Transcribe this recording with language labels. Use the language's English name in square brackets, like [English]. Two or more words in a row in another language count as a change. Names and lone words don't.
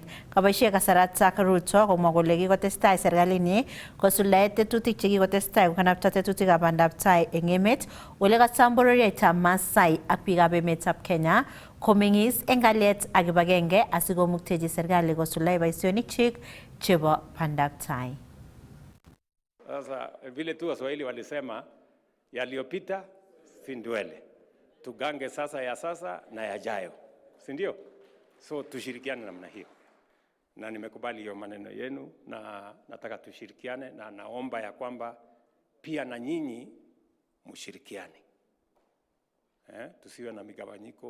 [Kalenjin] Kaboisie kasaratak Ruto komwa kole kikotestai serkalinyi kosuldae tetutik chekikotestai kokanapta tetutikab bandab tai eng emet ole kasam bororietab Maasai ak biikab emetab Kenya komeng'is eng kalyet ak kibagenge asikomuktechi serikali kosuldae boisionikchik chebo bandab tai. [Swahili] Sasa vile tu Waswahili walisema yaliyopita si ndwele, tugange sasa ya sasa na yajayo, si ndio? So tushirikiane namna hiyo, na nimekubali hiyo maneno yenu, na nataka tushirikiane, na naomba ya kwamba pia na nyinyi mshirikiane, tusiwe na migawanyiko.